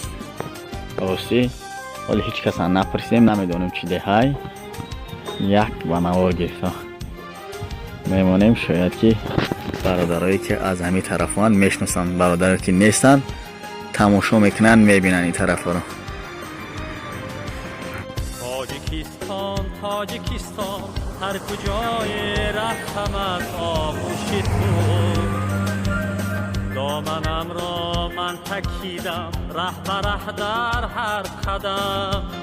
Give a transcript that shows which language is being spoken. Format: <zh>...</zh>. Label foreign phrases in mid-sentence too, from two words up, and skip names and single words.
<tg>рости ҳоли ҳеҷ касан напурсидем, намедонем чӣ деҳай. як ба навор гирифта мемонем, шояд ки бародарое ки аз ҳамин тарафанд мешносанд, бародарое ки нестанд тамошо мекунанд, мебинанд ин тарафаро. Тоҷикистон Тоҷикистон ҳар куҷое рафтам аз оғӯши ту домонам ро ман такидам раҳ ба раҳ дар ҳар қадам</tg>